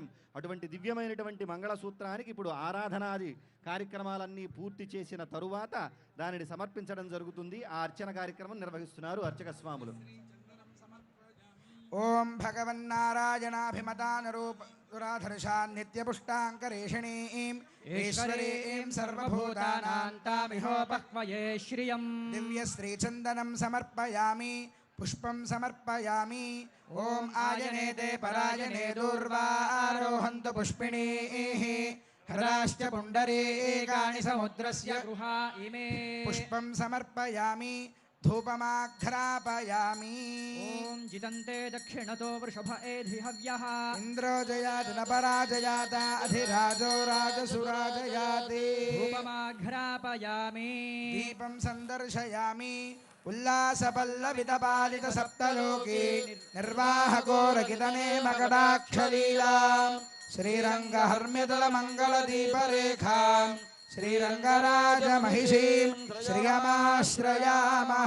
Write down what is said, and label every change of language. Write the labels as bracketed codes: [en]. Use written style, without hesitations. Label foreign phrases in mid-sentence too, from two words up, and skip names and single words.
[te] అటువంటి దివ్యమైనటువంటి మంగళసూత్రానికి ఇప్పుడు ఆరాధనాది కార్యక్రమాలన్నీ పూర్తి చేసిన తరువాత దానిని సమర్పించడం జరుగుతుంది. ఆ అర్చన కార్యక్రమం నిర్వహిస్తున్నారు అర్చక స్వాములు. [sa] ఓం భగవన్నారాయణాభిమతానరూపదురాధర్షాన్ నిత్యపుష్టాంకరేషిణీం ఈశ్వరీం సర్వభూతానాం तामिहोपक्वये श्रियम् దివ్యశ్రీచందనం సమర్పయామి పుష్పం సమర్పయామి. ఓం ఆయనేతే పరాయణే దూర్వారోహంతు పుష్పిణీః హరాశ్చ పుండరీకాని సముద్రస్య गृहा इमे పుష్పం సమర్పయామి ధూపమాఘ్రాపయామి. ॐ जितन्ते दक्षिणतो वृषभ एधि हव्यः ఇంద్రో జయాతి న పరాజయాత అధిరాజో రాజసురాజయాతి. धूपमाघ्रापयामि దీపం సందర్శయామి ఉల్లాసపల్లవితపాలిత సప్తలోకి నిర్వాహకోరకితనే మకటాక్షలీలాం శ్రీరంగహర్మ్యదల మంగళదీపరేఖాం శ్రీరంగరాజమహిషీం శ్రియమాశ్రయామః.